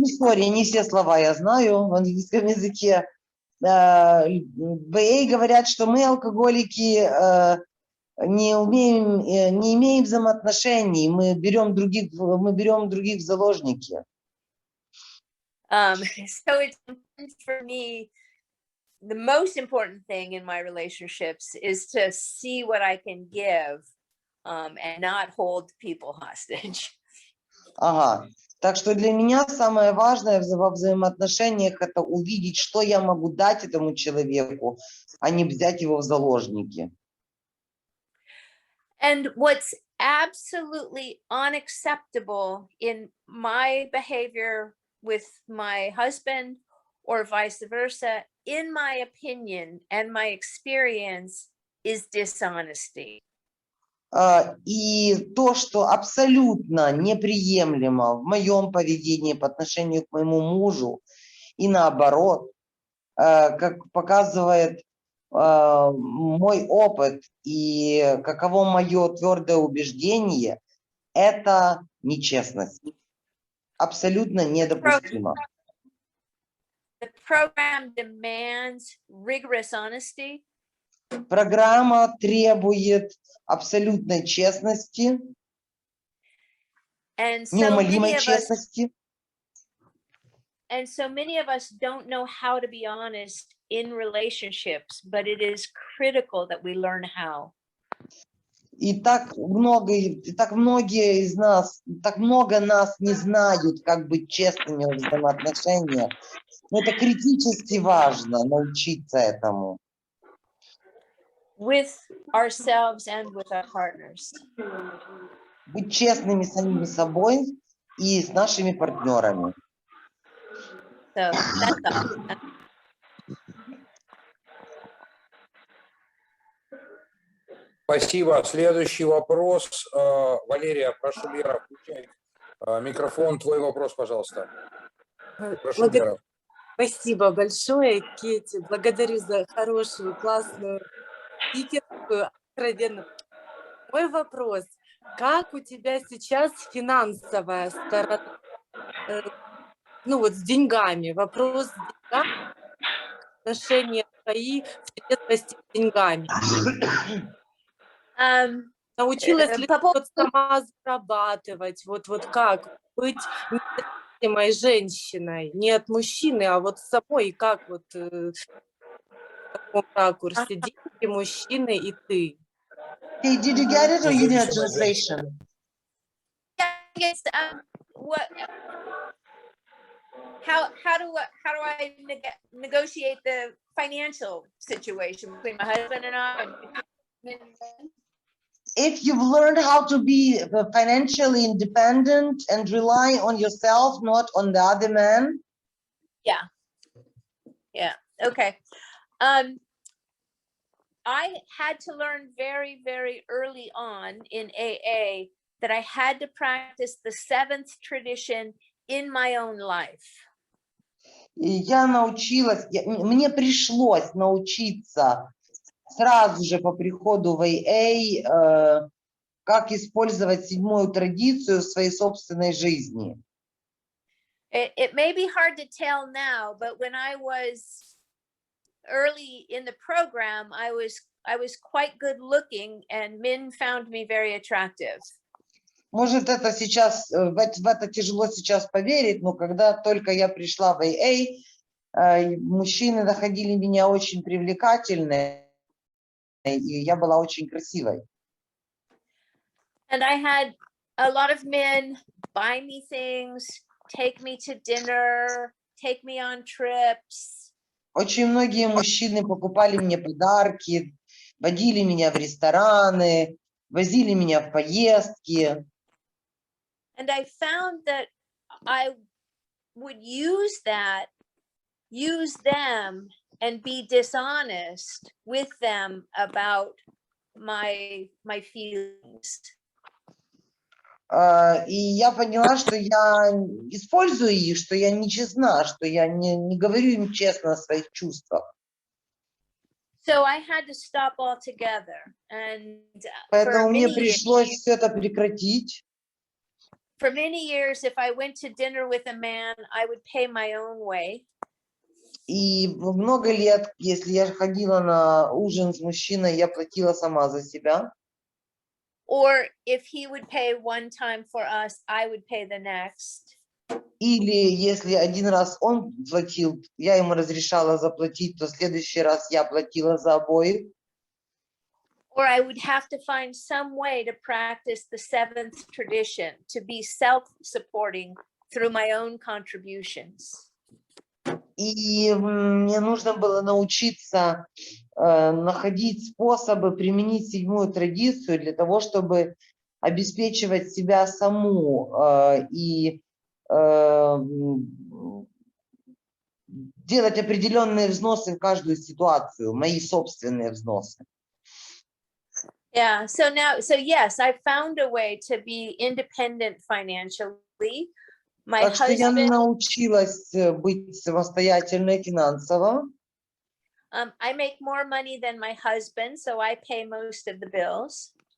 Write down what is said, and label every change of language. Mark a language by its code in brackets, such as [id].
[en] Sorry, [ru] не все слова я знаю в английском языке. В АА говорят, что мы, алкоголики, не имеем взаимоотношений, мы берем других в заложники. [en] So it's important for me, the most important thing in my relationships is to see what I can give and not hold people hostage. [ru] Ага. Так что для меня самое важное во взаимоотношениях — это увидеть, что я могу дать этому человеку, а не взять его в заложники. [en] And what's absolutely unacceptable in my behavior with my husband or vice versa, in my opinion and my experience, is dishonesty. [ru] И то, что абсолютно неприемлемо в моем поведении по отношению к моему мужу, и наоборот, как показывает мой опыт и каково мое твердое убеждение, это нечестность. Абсолютно недопустимо. [en] The program demands rigorous honesty. [ru] Программа требует абсолютной честности, неумолимой честности. [en] And so many of us don't know how to be honest in relationships, but it is critical that we learn how. [ru] И так многие из нас, так много нас не знают, как быть честными в взаимоотношениях. Но это критически важно, научиться этому. [en] With ourselves and with our partners. [ru] Быть честными с самими собой и с нашими партнерами. [en] So that's all. [ru] Спасибо. Следующий вопрос. Валерия, прошу, Лера, включай микрофон. Твой вопрос, пожалуйста. Прошу, Лера. Спасибо большое, Кейти. Благодарю за хорошую, классную спикерскую, откровенно. Мой вопрос. Как у тебя сейчас финансовая сторона? Ну вот с деньгами. Вопрос с деньгами, отношения твои в трезвости с деньгами. Научилась ли По ты вот сама зарабатывать? Вот как быть независимой женщиной? Не от мужчины, а вот самой, как вот в таком ракурсе? Деньги, мужчины и ты. [en] Hey, did you get it or you need a [ru] Независимая женщина. [en] translation? Yes, what? How do I negotiate the financial situation between my husband and I? If you've learned how to be financially independent and rely on yourself, not on the other man. Yeah. Okay. I had to learn very, very early on in AA that I had to practice the seventh tradition in my own life. [ru] И я научилась, мне пришлось научиться сразу же по приходу в АА, как использовать седьмую традицию в своей собственной жизни. [en] It may be hard to tell now, but when I was early in the program, I was quite good looking, and men found me very attractive. [ru] Может, это сейчас, в это тяжело сейчас поверить, но когда только я пришла в АА, мужчины находили меня очень привлекательной, и я была очень красивой. [en] And I had a lot of men buy me things, take me to dinner, take me on trips. [ru] Очень многие мужчины покупали мне подарки, водили меня в рестораны, возили меня в поездки. [en] And I found that I would use them and be dishonest with them about my feelings. [ru] И я поняла, что я использую их, что я нечестна, что я не говорю им честно о своих чувствах. [en] So I had to stop altogether. And [ru] Поэтому мне пришлось все это прекратить. [en] For many years, if I went to dinner with a man, I would pay my own way. [ru] И много лет, если я ходила на ужин с мужчиной, я платила сама за себя. [en] Or if he would pay one time for us, I would pay the next. [ru] Или если один раз он платил, я ему разрешала заплатить, то в следующий раз я платила за обоих. [en] Or I would have to find some way to practice the seventh tradition, to be self-supporting through my own contributions. [ru] И мне нужно было научиться находить способы применить седьмую традицию для того, чтобы обеспечивать себя саму и делать определенные взносы в каждую ситуацию, мои собственные взносы. [en] Yeah, so yes, I found a way to be independent financially. My [ru] Так что я [en] husband, [ru] научилась быть самостоятельной финансово. [en] I make more money than my husband, so I pay most of the bills.